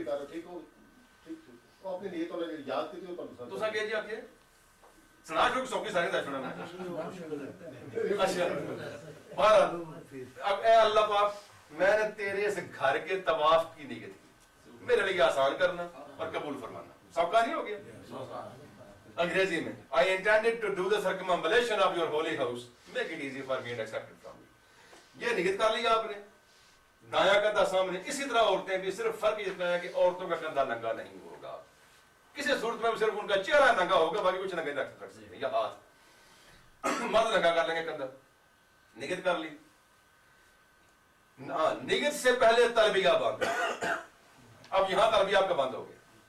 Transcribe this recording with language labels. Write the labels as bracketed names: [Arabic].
[Urdu] ٹھیک ہو اپنی نیتوں نے یاد کی تو سا کہہ جی آپ یہ سنا جو سوکی سارے دا سنا. اچھا بہرحال اب اے اللہ پاک میں نے تیرے اس گھر کے طواف کی نیت کی، میرے لیے آسان کرنا اور قبول فرمانا. سب کا نہیں ہو گیا؟ انگریزی میں [English] I intended to do the circumambulation of your holy house, make it easy for me and accept it from you. [Urdu] یہ نیت کر لیا آپ نے، دایاں کندھا سامنے. اسی طرح عورتیں بھی، صرف فرق اتنا ہے کہ عورتوں کا کندھا ننگا نہیں ہوگا. کسی صورت میں صرف ان کا چہرہ ننگا ہوگا، باقی کچھ ننگا نہیں رکھ سکتے ہیں. یا ہاتھ مرد ننگا کر لیں گے کندھا. نیت کر لی. نیت سے پہلے تلبیہ بند. اب یہاں تلبیہ آپ کا بند ہو گیا.